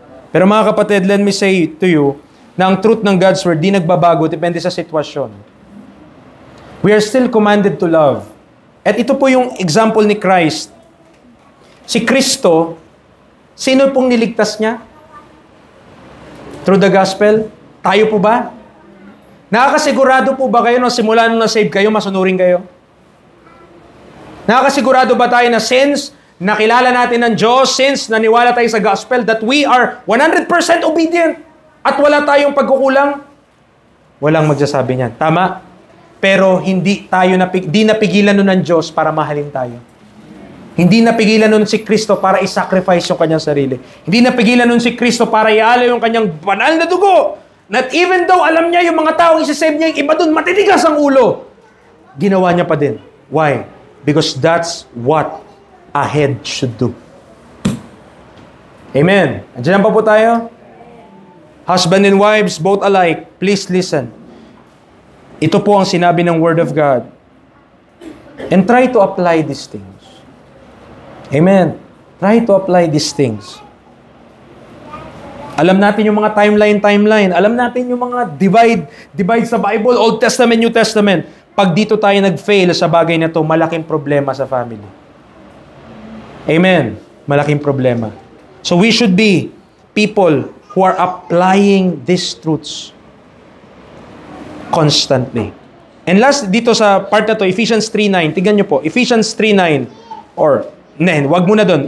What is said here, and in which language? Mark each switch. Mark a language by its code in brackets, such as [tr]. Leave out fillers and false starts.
[tl] Pero mga kapatid, [en] let me say to you, [tl] na ang truth ng God's Word di nagbabago, depende sa sitwasyon. [en] We are still commanded to love. [tl] At ito po yung example ni Christ. Si Kristo, sino pong niligtas niya? Through the gospel? Tayo po ba? Nakakasigurado po ba kayo na simula nung na-save kayo, masunurin kayo? Nakakasigurado ba tayo na since nakilala natin ng Diyos, since naniwala tayo sa gospel, [en] that we are 100% obedient [tl] at wala tayong pagkukulang? Walang magsasabi niyan. Tama? Pero hindi napigilan nun ng Diyos para mahalin tayo. Hindi napigilan nun si Kristo para i-sacrifice yung kanyang sarili. Hindi napigilan nun si Kristo para ialay yung kanyang banal na dugo. [en] Not even though [tl] alam niya yung mga taong isasave niya, yung iba dun matitigas ang ulo. Ginawa niya pa din. Why? [en] Because that's what a head should do. Amen. [tl] Andiyan pa po tayo? [en] Husband and wives, both alike, please listen. [tl] Ito po ang sinabi ng Word of God. [en] And try to apply these things. Amen. Try to apply these things. [tl] Alam natin yung mga timeline. Alam natin yung mga divide sa Bible, Old Testament, New Testament. Pag dito tayo nag-fail sa bagay na to, malaking problema sa family. Amen. Malaking problema. [en] So we should be people who are applying these truths constantly. And last, [tl] dito sa part na to, Ephesians 3:9. Tignan nyo po, Ephesians 3:9. Wag muna doon.